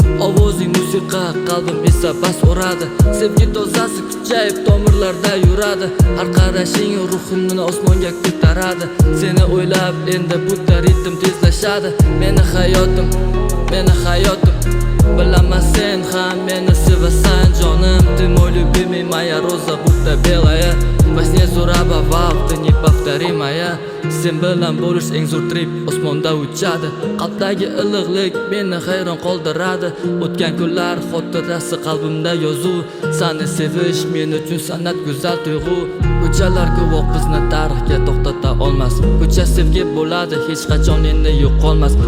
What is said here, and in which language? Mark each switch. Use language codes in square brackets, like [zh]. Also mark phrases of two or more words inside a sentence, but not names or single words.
[uz] Ovozing musiqa, qalbim esa bas uradi. Sevgi dozasi kuchayib tomirlarda yuradi. Har qarashing ruhimni osmonga ko'taradi. Seni o'ylab endi bitta ritm tezlashadi. Meni hayotim, meni hayotim. Bilaman sen ham meni sevasan jonim. [ru] Ты мой любимый, моя роза, будто белая. Во сне зураба, вау, ты неповторимая. [uz] Sen bilan bo'lish eng zo'r trip, osmonda uchadi. Qalbdagi iliqlik meni hayron qoldiradi. O'tgan kunlar xotirasi qalbimda yozuv. Seni sevish men uchun san'at, go'zal tuyg'u. Ko'chalar guvoh bizni tarixga to'xtata olmas. Ko'cha sevgi bo'ladi, hech qachon endi yo'qolmas.